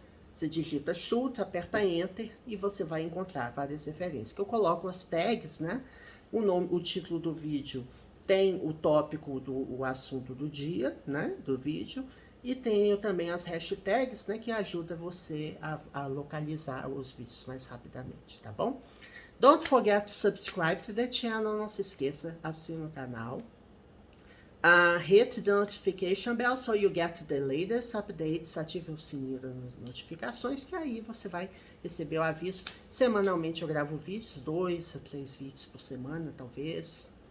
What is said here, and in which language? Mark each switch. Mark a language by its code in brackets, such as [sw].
[pt] Você digita should, aperta enter e você vai encontrar várias referências. Que eu coloco as tags, né? O título do vídeo tem o tópico, o assunto do dia, né? Do vídeo. E tenho também as hashtags, né? Que ajuda você a localizar os vídeos mais rapidamente, tá bom? [en] Don't forget to subscribe to the channel. [pt] Não se esqueça, assine o canal. [en] Hit the notification bell so you get the latest updates. [pt] Ative o sininho das notificações, que aí você vai receber o aviso. Semanalmente eu gravo vídeos, 2 a 3 vídeos por semana, talvez.